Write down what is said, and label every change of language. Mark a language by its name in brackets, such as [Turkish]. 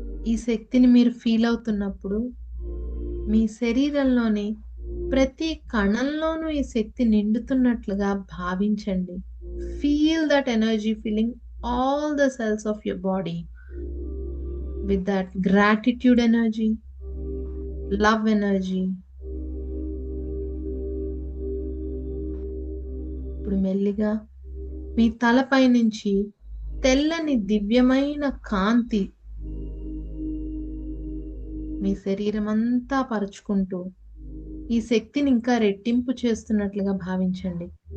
[Telugu] ఈ శక్తిని మీరు ఫీల్ అవుతున్నప్పుడు మీ శరీరంలోని ప్రతి కణంలోనూ ఈ శక్తి నిండుతున్నట్లుగా భావించండి. Feel that energy feeling [English] all the cells of your body with that gratitude energy, love energy. [Telugu] ఇప్పుడు మెల్లిగా మీ తలపై నుంచి తెల్లని దివ్యమైన కాంతి మీ శరీరం అంతా పరుచుకుంటూ ఈ శక్తిని ఇంకా రెట్టింపు చేస్తున్నట్లుగా భావించండి.